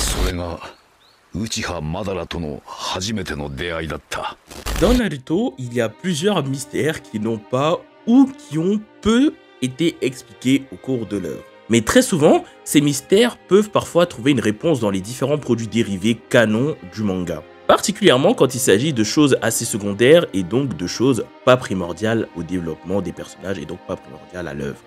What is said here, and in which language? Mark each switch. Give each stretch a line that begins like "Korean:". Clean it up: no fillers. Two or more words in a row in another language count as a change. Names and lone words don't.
Japanese: れが内葉マダラとの初めての出会いだった。
French: Dans Naruto, il y a plusieurs mystères qui n'ont pas ou qui ont peu été expliqués au cours de l'œuvre. Mais très souvent, ces mystères peuvent parfois trouver une réponse dans les différents produits dérivés canons du manga. Particulièrement quand il s'agit de choses assez secondaires et donc de choses pas primordiales au développement des personnages et donc pas primordiales à l'œuvre.